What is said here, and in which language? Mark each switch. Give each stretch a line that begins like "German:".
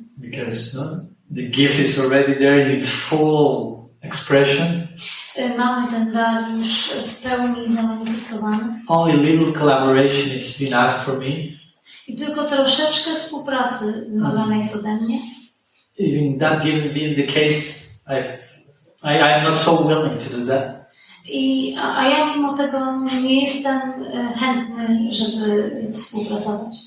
English: Because the gift is already there in its full expression.
Polish: Mamy ten dar już w pełni zamanifestowany.
English: Only little collaboration is being asked for me.
Polish: I tylko troszeczkę współpracy wymagana jest ode mnie.
English: Even that given being the case, I'm not so willing to do that.
Polish: A ja mimo tego nie jestem chętny, żeby współpracować.